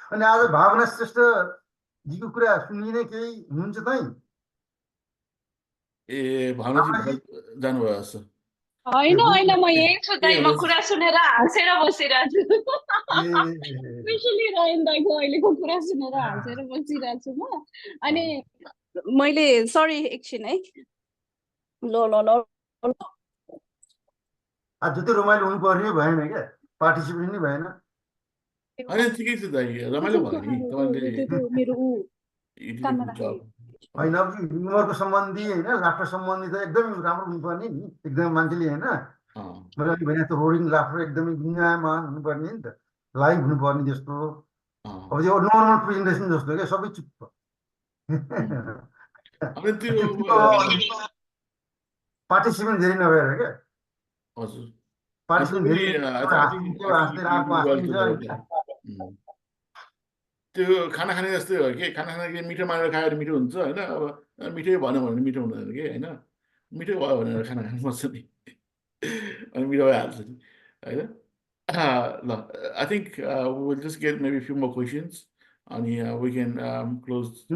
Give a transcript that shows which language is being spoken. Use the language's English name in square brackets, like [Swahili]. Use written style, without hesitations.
[Nepali] अनि आज भावना श्रेष्ठजीको कुरा सुनिने केही हुनुहुन्छ त? ए भावनाजी जानुभयो जस्तो। होइन होइन, म यही छु दाइ, म कुरा सुनेर हाँसेर बसिरहेको छु। स्पेसली रायन दाइको अहिलेको कुरा सुनेर हाँसेर बसिरहेको छु म। अनि मैले सरी एकछिन है, ल ल ल आज जति रमाइलो हुनुपर्ने भएन क्या, पार्टिसिपेट नै भएन। होइन ठिकै छ दाइ, रमाइलो भयो नि तपाईँले। मेरो ऊ काममा होइन अब ह्युमरको सम्बन्धी होइन लाफ्टर सम्बन्धी त एकदमै राम्रो हुनुपर्ने नि, एकदमै मान्छेले होइन मैले अघि भने जस्तो रोलिङ लाफ्टर एकदमै गुन्जायमान हुनुपर्ने नि त, लाइभ हुनुपर्ने जस्तो। अब यो नर्मल प्रेजेन्टेसन जस्तो क्या, सबै चुप्प। अनि त्यो पार्टिसिपेन्ट धेरै नभएर क्या, हजुर पार्टिसिपेन्ट धेरै हाँस्दै अर्को हाँसिदिन्छ। त्यो खाना खाने जस्तै हो कि, खाना खाना मिठो मानेर खायो भने मिठो हुन्छ होइन। अब मिठै भएन भने मिठो हुँदैन कि होइन, मिठो भयो भनेर खाना खानु पर्छ नि, अनि मिठो भइहाल्छ नि होइन। [English] ल I think will just get maybe few more questions अनि we can close.